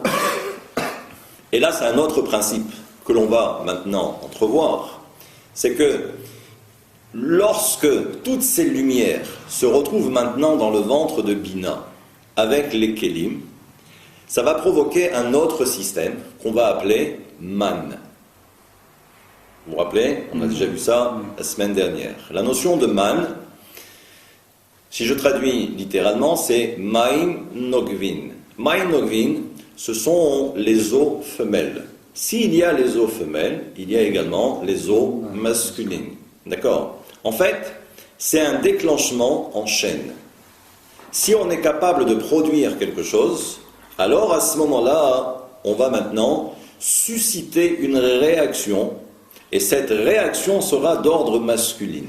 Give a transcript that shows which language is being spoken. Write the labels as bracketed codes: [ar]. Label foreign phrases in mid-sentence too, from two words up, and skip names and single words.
[fr] Et là, c'est un autre principe que l'on va maintenant entrevoir, c'est que lorsque toutes ces lumières se retrouvent maintenant dans le ventre de Bina avec les kélim, ça va provoquer un autre système qu'on va appeler man. Vous vous rappelez ? On a déjà vu ça la semaine dernière. La notion de man, si je traduis littéralement, c'est [arc] מיין נוקבין. מיין נוקבין, [fr] ce sont les os femelles. S'il y a les os femelles, il y a également les os masculines. D'accord ? En fait, c'est un déclenchement en chaîne. Si on est capable de produire quelque chose, alors à ce moment-là, on va maintenant susciter une réaction, et cette réaction sera d'ordre masculine.